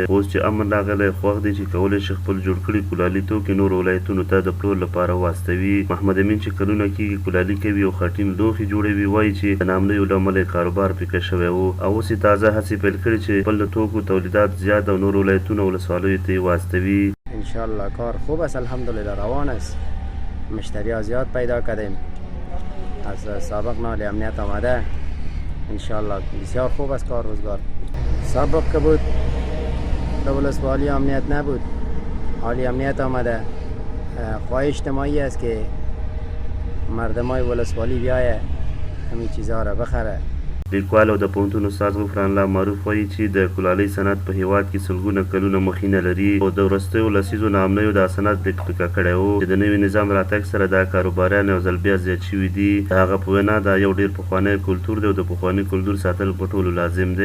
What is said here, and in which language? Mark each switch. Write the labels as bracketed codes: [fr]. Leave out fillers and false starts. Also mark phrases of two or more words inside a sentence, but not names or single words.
[ps] اوس چې امن راغلی، خوښ دی چې کولی شي خپل جوړ کړي کلالي توکي نورو ولایتونو ته د پلور لپاره واستوي. محمد امین چې کلونه کېږي کلالي کوي او خټین لوښي جوړوي، وایي چې د نامنیو له امله یې کاروبار پیکه شوی و او اوس یې تازه هڅې پیل کړي چې خپل د توکو تولیدات زیاد او نورو ولایتونو او ولسوالیو ته یې واستوي. [fa] انشالله کار خوب است، الحمدلله روان است، مشتری ها زیاد پیدا کردیم، از سابق نال امنیت آمده، انشالله بسیار خوب است کار روزگار. سابق که بود در ولسوالی امنیت نبود، حالی امنیت آمده. خواهش اجتماعی است که مردمای ولسوالی بیایه همین چیزها را بخره. [ps] لیکوال او د پوهنتون استاد غفران الله معروف وایي چې د کلالۍ صنعت په هیواد کې سلګونه کلونه مخینه لري او د وروستیو لسیزو نامنیو دا صنعت پیکه کړی و چې د نوي نظام راتګ سره دا کاروباریان یو ځل بیا زیات شوي دي. د هغه په وینا دا یو ډېر پخوانی کلتور دی او د پخواني کلتور ساتل په ټولو لازم دی.